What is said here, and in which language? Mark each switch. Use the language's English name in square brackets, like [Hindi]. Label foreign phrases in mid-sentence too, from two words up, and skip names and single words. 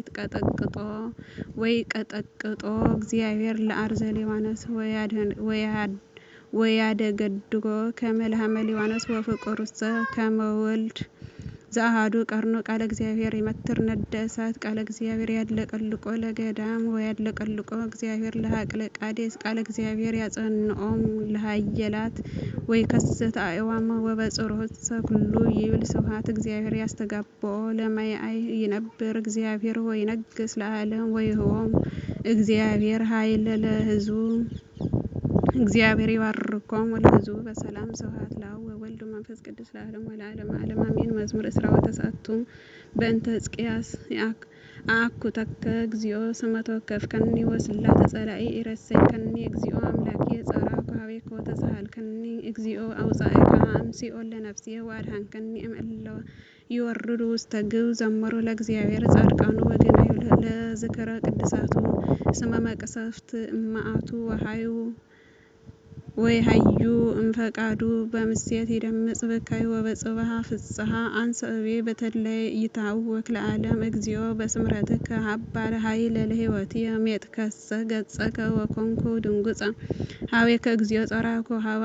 [Geez] ወይቀጠቅጦ እግዚአብሔር ለአርዘ ሊባኖስ ወያደገድጎ ከመ ለሐመ ሊባኖስ ወፍቁርሰ ከመ ወልድ ዘአሐዱ ቀርኑ ቃለ እግዚአብሔር ይመትር ነደ እሳት ቃለ እግዚአብሔር ያድለቀልቆ ለገዳም ወያድለቀልቆ እግዚአብሔር ለሀቅለ ቃዴስ ቃለ እግዚአብሔር ያጸንዖሙ ለሃየላት ወይከስት አዕዋመ ወበጽርሖትሰ ኩሉ ይብል ስብሐት እግዚአብሔር ያስተጋብኦ ለማያይ ይነብር እግዚአብሔር ወይነግስ ለዓለም ወይህቦሙ እግዚአብሔር ኃይለ ለሕዝቡ እግዚአብሔር ይባርኮሙ ለሕዝቡ በሰላም ስብሐት ለአብ ወወልድ ወመንፈስ ቅዱስ ለዓለም ወለዓለመ ዓለም አሜን። መዝሙር ዕስራ ወተስዓቱ በእንተ ሕዝቅያስ አአኩተከ እግዚኦ እስመ ተወከፍከኒ ወስላተ ጸላኢ ኢረሰይከኒ እግዚኦ አምላኬ ጸራይኩ ሀቤከ ወተሳሃልከኒ እግዚኦ አውጻእከ እምሲኦል ለነፍስየ ወአድኃንከኒ እምእለ ይወርዱ ውስተ ግብ ዘምሩ ለእግዚአብሔር ጻድቃኑ ወገናዩ ለዝክረ ቅድሳቱ እስመ መቅሰፍት እመዓቱ ወይሃዩ እምፈቃዱ በምሴት ይደምጽ በካይ ወበጽባህ ፍስሐ አንሰ እቤ በተድላይ ይታወክ ለዓለም እግዚኦ በስምረትከ ሀባለ ኃይለ ለሕይወትየ ሜጥከሰ ገጸከ ወኮንኩ ድንጉጸ ሀቤከ እግዚኦ ጸራይኩ ሀበ